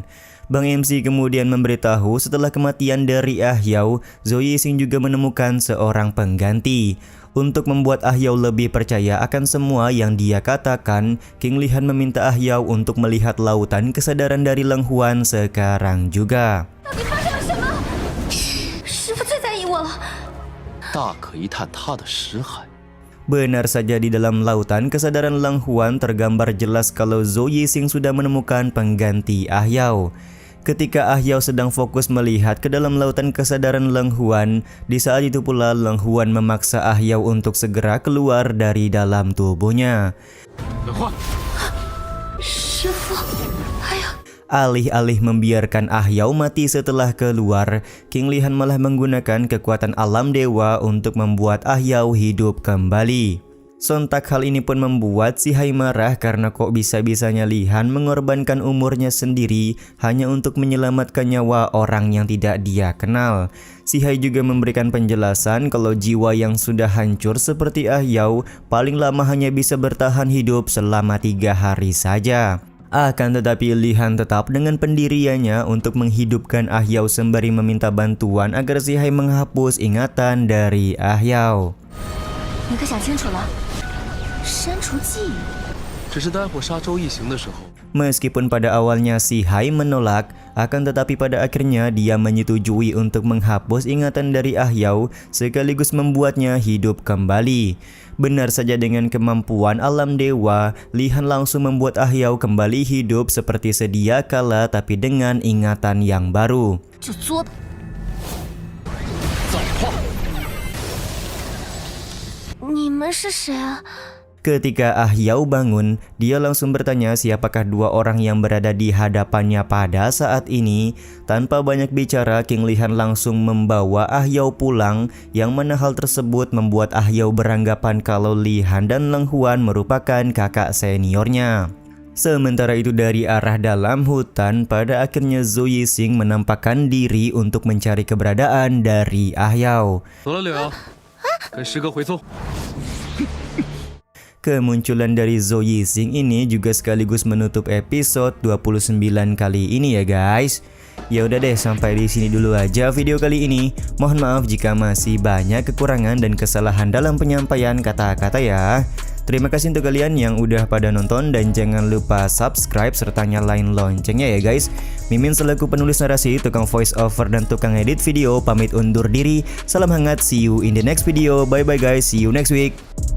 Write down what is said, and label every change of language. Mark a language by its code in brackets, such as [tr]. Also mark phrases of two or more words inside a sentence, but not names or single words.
[id] Bang MC kemudian memberitahu setelah kematian dari Ah Yao, Zhou Yixing juga menemukan seorang pengganti. Untuk membuat Ah Yao lebih percaya akan semua yang dia katakan, King Lihan meminta Ah Yao untuk melihat lautan kesadaran dari Leng Huan sekarang juga. [zh] 到底发生了什么？师傅最在意我了。大可一探他的识海。 [id] Benar saja di dalam lautan kesadaran Leng Huan tergambar jelas kalau Zhou Yixing sudah menemukan pengganti Ah Yao. Ketika Ah Yao sedang fokus melihat ke dalam lautan kesadaran Leng Huan, di saat itu pula Leng Huan memaksa Ah Yao untuk segera keluar dari dalam tubuhnya. [zh] 冷焕，师傅，还有 [id] Alih-alih membiarkan Ah Yao mati setelah keluar, King Lihan malah menggunakan kekuatan alam dewa untuk membuat Ah Yao hidup kembali. Sontak hal ini pun membuat si Hai marah karena kok bisa-bisanya Lihan mengorbankan umurnya sendiri hanya untuk menyelamatkan nyawa orang yang tidak dia kenal. Si Hai juga memberikan penjelasan kalau jiwa yang sudah hancur seperti Ah Yao paling lama hanya bisa bertahan hidup selama 3 hari saja. Akan tetapi Lihan tetap dengan pendiriannya untuk menghidupkan Ah Yao sembari meminta bantuan agar si Hai menghapus ingatan dari Ah Yao. [zh] 你可想清楚了？删除记忆。只是待会杀周一行的时候， [id] Meskipun pada awalnya si Hai menolak, akan tetapi pada akhirnya dia menyetujui untuk menghapus ingatan dari Ah Yao sekaligus membuatnya hidup kembali. Benar saja dengan kemampuan alam dewa, Lihan langsung membuat Ah Yao kembali hidup seperti sedia kala tapi dengan ingatan yang baru. [zh] 就作吧。造化。你们是谁啊？ [id] Ketika Ah Yao bangun, dia langsung bertanya siapakah 2 orang yang berada di hadapannya pada saat ini. Tanpa banyak bicara, King Lihan langsung membawa Ah Yao pulang, yang mana hal tersebut membuat Ah Yao beranggapan kalau Lihan dan Leng Huan merupakan kakak seniornya. Sementara itu dari arah dalam hutan, pada akhirnya Zhou Yixing menampakkan diri untuk mencari keberadaan dari Ah Yao. [zh] 走了，柳瑶，跟师哥回宗。 [id] Kemunculan dari Zhou Yixing ini juga sekaligus menutup episode 29 kali ini ya guys. Ya udah deh, sampai di sini dulu aja video kali ini. Mohon maaf jika masih banyak kekurangan dan kesalahan dalam penyampaian kata-kata ya. Terima kasih untuk kalian yang udah pada nonton dan jangan lupa subscribe serta nyalain loncengnya ya guys. Mimin selaku penulis narasi, tukang voice over dan tukang edit video pamit undur diri. Salam hangat, [en] see you in the next video. Bye bye guys, see you next week.